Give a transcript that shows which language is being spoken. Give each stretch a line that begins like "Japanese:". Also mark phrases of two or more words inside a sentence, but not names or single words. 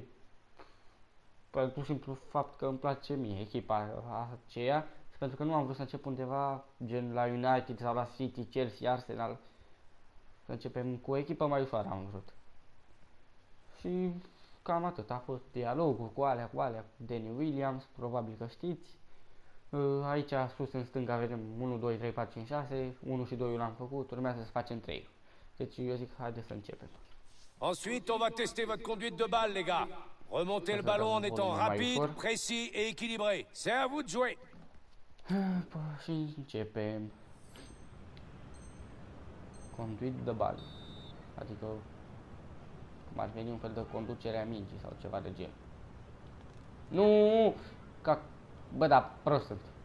Romanian: Pur și simplu fapt că îmi place mie echipa aceea și pentru că nu am vrut să încep undeva gen la United sau la City, Chelsea, Arsenal, să începem cu o echipă mai ușoară am vrut. Și cam atât, a fost dialogul cu alea, Danny Williams, probabil că știți. Aici sus în stânga vedem 1, 2, 3, 4, 5, 6, 1 și 2 l-am făcut, urmează să facem 3. Deci eu zic, haide să începem.
French: Ensuite, on va tester votre conduite de balle, les gars. Remontez le ballon en étant rapide, précis et équilibré. C'est à vous de jouer.
Romanian: Și începem.
French: Conduit de bal.
Romanian: Adică cum ar veni un fel de conducere a mingii sau ceva de gen. Nu! Ca... Bă, da, prost sunt.